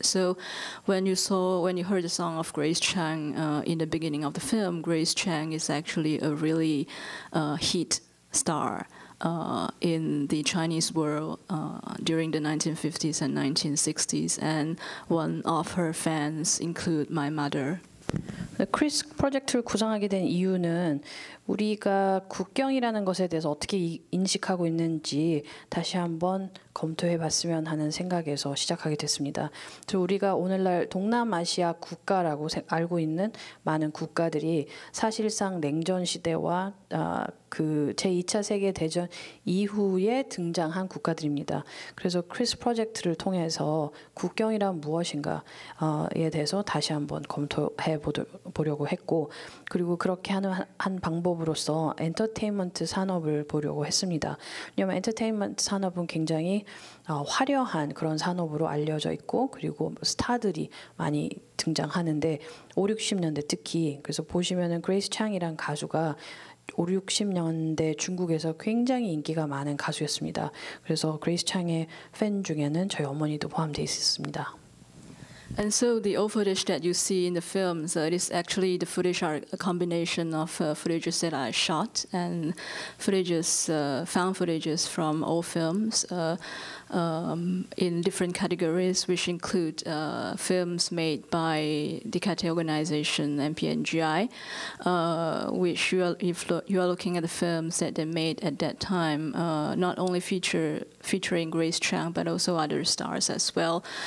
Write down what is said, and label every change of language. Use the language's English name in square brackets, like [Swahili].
[English] So when you heard the song of Grace Chang in the beginning of the film, Grace Chang is actually a really hit star in the Chinese world during the 1950s and 1960s, and one of her fans include my mother. [Korean] 크리스 프로젝트를 구성하게 된 이유는 우리가 국경이라는 것에 대해서 어떻게 인식하고 있는지 다시 한번 검토해 봤으면 하는 생각에서 시작하게 됐습니다. 그래서 우리가 오늘날 동남아시아 국가라고 알고 있는 많은 국가들이 사실상 냉전 시대와 그 제2차 세계대전 이후에 등장한 국가들입니다. 그래서 크리스 프로젝트를 통해서 국경이란 무엇인가에 대해서 다시 한번 검토해 보려고 했고, 그리고 그렇게 하는 한 방법으로서 엔터테인먼트 산업을 보려고 했습니다. 왜냐하면 엔터테인먼트 산업은 굉장히 화려한 그런 산업으로 알려져 있고, 그리고 스타들이 많이 등장하는데 5, 60년대 특히, 그래서 보시면은 그레이스 창이란 가수가 5, 60년대 중국에서 굉장히 인기가 많은 가수였습니다. 그래서 그레이스 창의 팬 중에는 저희 어머니도 포함되어 있었습니다. [English] And so the old footage that you see in the films, it is actually the footage are a combination of footages that I shot and footages, found footages from old films in different categories, which include films made by the Cathay organization MPNGI, which if you are looking at the films that they made at that time, not only featuring Grace Chang but also other stars as well.